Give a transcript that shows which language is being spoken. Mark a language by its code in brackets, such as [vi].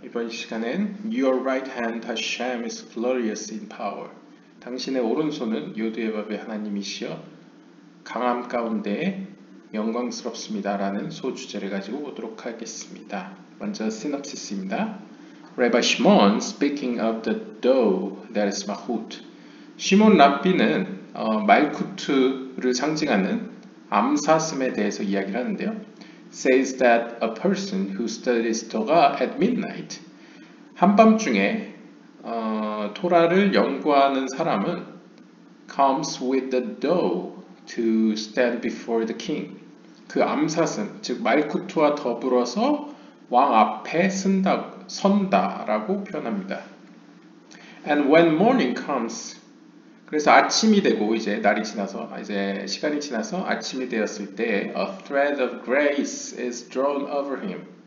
[ko] 이번 시간엔 [en] Your right hand Hashem is glorious in power. [ko] 당신의 오른손은 요두의 법의 하나님이시여 강함 가운데 영광스럽습니다. 라는 소주제를 가지고 보도록 하겠습니다. 먼저 시놉시스입니다. [en] Rabbi Shimon speaking of the dough that is Malchut. [ko] 시몬 랍비는 말쿠트를 상징하는 암사슴에 대해서 이야기를 하는데요. [en] Says that a person who studies Torah at midnight, [ko] 한밤중에 토라를 연구하는 사람은 [en] comes with the dough to stand before the king. [ko] 그 암사슴, 즉 말쿠트와 더불어서 왕 앞에 선다라고 표현합니다. [en] And when morning comes, [ko] 그래서 아침이 되고 이제 날이 지나서 이제 시간이 지나서 아침이 되었을 때 [en] a thread of grace is drawn over him.